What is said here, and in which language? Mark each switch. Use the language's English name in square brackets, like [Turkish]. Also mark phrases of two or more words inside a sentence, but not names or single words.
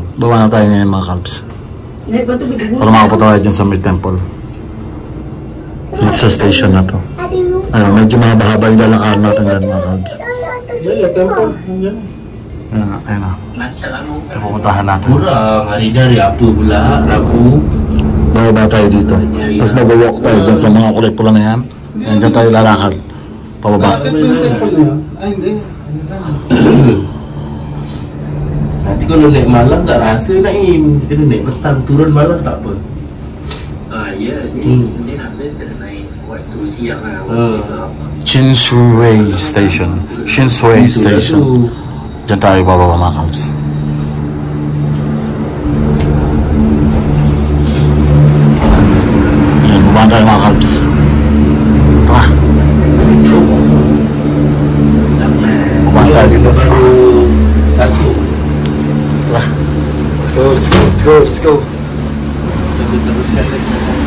[Filipino] Baba na tayo ngayon mga kalbs. Para makapunta tayo dyan sa may temple. Dito sa station na to. Ayun, medyo mahaba-haba yung lalakaran natin dyan mga kalbs. Yung temple. Ayun na. Pupuntahan natin. [Malay] Kurang hari-hari apa pula Rabu. [Filipino] Bababa tayo dito. Tapos mag-walk tayo dyan sa mga kulay pula na yan. Yan dyan tayo lalakad. Pababa. Bakit yung temple na yun? Ay hindi. [Malay] Nanti kalau naik malam tak rasa naik. Kena naik petang turun malam tak apa. Ya, dia nak kena naik waktu siang lah. [Filipino] Chinshui Station. Chinshui Station. Diyan tayo bababa mga kalbs. Ayan, baba tayo mga kalbs. Tara. Baba tayo dito. [Malay] Satu. [Filipino] Tara. [English] Let's go, let's go, let's go, let's go. [Malay] Teruskan lagi.